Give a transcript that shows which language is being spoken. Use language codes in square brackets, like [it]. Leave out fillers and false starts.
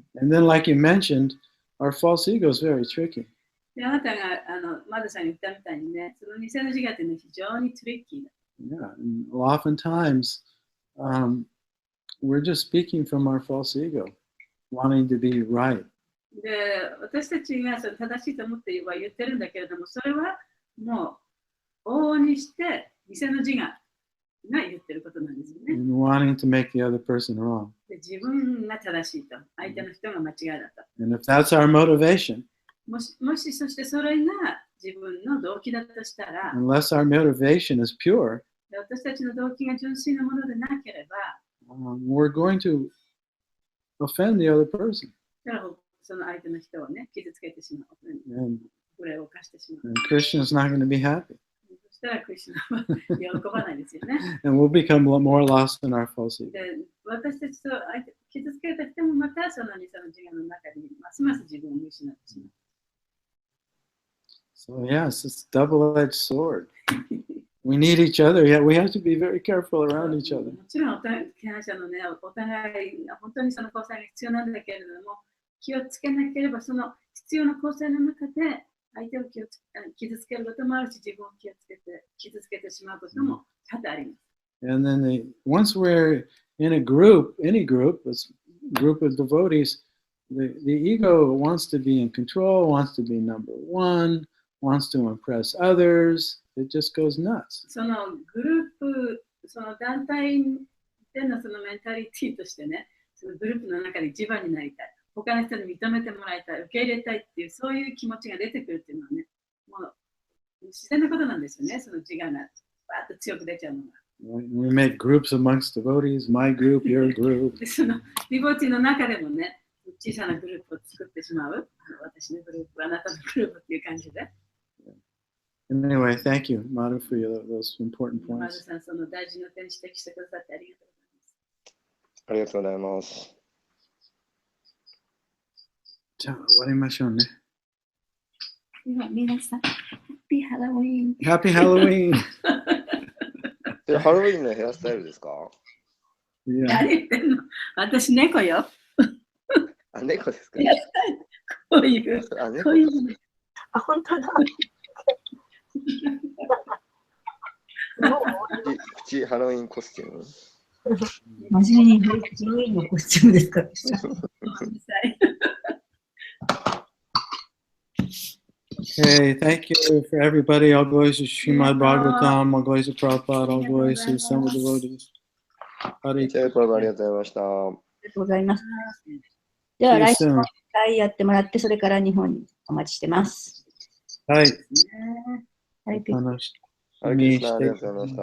[en] And then, like you mentioned, our false ego is very tricky. [ja] で、あなたがマダさんに言ったみたいにね、その偽の自我っていうのは非常にトリッキーだ。 [en] Yeah, and oftentimes, we're just speaking from our false ego, wanting to be right. [ja] で、私たちが正しいと思っては言ってるんだけれども、それはもう往々にして偽の自我が言ってることなんですよね。 [en] And wanting to make the other person wrong. [ja] で、自分が正しいと、相手の人が間違いだと。 [en] And if that's our motivation, [ja] もしそしてそれが自分の動機だとしたら、 [en] unless our motivation is pure, [ja] 私たちの動機が純粋なものでなければ、 [en] we're going to offend the other person. [ja] だからその相手の人をね、傷つけてしまう。 [en] And [ja] これを犯してしまう。 [en] Krishna's not going to be happy. [ja] そしたらクリスナは喜ばないですよね。 [en] And we'll become more lost in our false ego. [ja] で、私たちと傷つけた人もまたその偽の自我の中にますます自分を見失ってしまう。 [en] So yes, it's a double-edged sword. We need each other, yet we have to be very careful around each other. [ja] もちろん、敬愛者のね、お互いが本当にその交際が必要なんだけれども、気をつけなければ、その必要な交際の中で、相手を傷つけることもあるし、自分を傷つけてしまうことも多々あります。 [en] And then once we're in a group, any group, a group of devotees, the ego wants to be in control, wants to be number one, wants to impress others. It just goes nuts. [ja] そのグループ、その団体でのそのメンタリティとしてね、そのグループの中で一番になりたい。他の人に認めてもらいたい、受け入れたいっていう、そういう気持ちが出てくるっていうのはね、もう自然なことなんですよね、その自我がバーッと強く出ちゃうのが。 [en] We make groups amongst devotees, my group, your group. [ja] でそのディボティの中でもね、小さなグループを作ってしまう。私のグループ、あなたのグループっていう感じで。 [en] Anyway, thank you, Madhu, for those important [ja] マ [en] points. [ja] ズさん、その大事な点指摘してくださってありがとうございます。ありがとうございます。じゃあ終わりましょうね。では皆さん、ハッピーハロウィン。 [en] Happy Halloween! [ja] で、ハロウィンのヘアスタイルですか？ [en] Yeah. [ja] 何言ってんの？私、猫よ。あ、猫ですか？こういう、あ、猫こういう。あ、本当だ。口ハロウィンコスチューム。真面目にハロウィンのコスチュームですか？ [en] Okay, thank you for everybody. All glories to Srimad Bhagavatam, all glories to Prabhupada, all glories to some of the devotees. [sa] Hare [ja] チェルプラブありがとうございました。ありがとうございます。では、来週も1回やってもらって、それから日本にお待ちしてます。はい。はい、楽しハレクリスナありがとうございました。